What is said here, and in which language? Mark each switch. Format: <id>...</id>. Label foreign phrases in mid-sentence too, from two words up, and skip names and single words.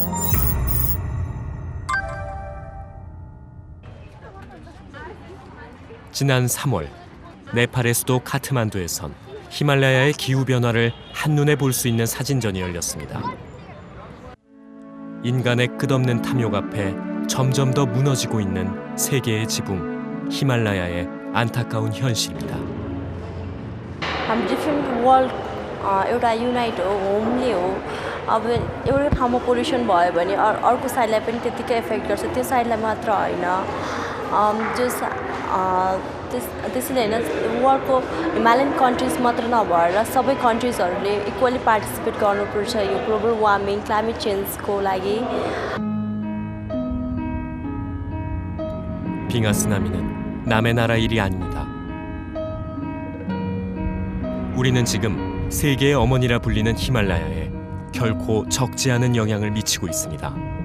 <ko>지난 3월 네팔의 수도 카트만두에선 히말라야의 기후변화를 한눈에 볼 수 있는 사진전이 열렸습니다. 인간의 끝없는 탐욕 앞에 점점 더 무너지고 있는 세계의 지붕 히말라야의 안타까운 현실입니다.</ko> <en>different world</en> <ne>एउटा युनाइट हो होमली हो अब एउटा ठाउँमा पोल्युसन भयो भने अर्को साइडलाई पनि त्यतिकै इफेक्ट गर्छ त्यो साइडलाई मात्र होइन त्यसैले होइन</ne> <en>world को Himalayan countries</en> <ne>मात्र नभएर सबै</ne> <en>countries हरूले equally participate</en> <ne>गर्नुपर्छ यो</ne> <en>global warming climate change को</en> <ne>लागि.</ne> <ko>빙하 쓰나미는 남의 나라 일이 아닙니다. 우리는 지금 세계의 어머니라 불리는 히말라야에 결코 적지 않은 영향을 미치고 있습니다.</ko>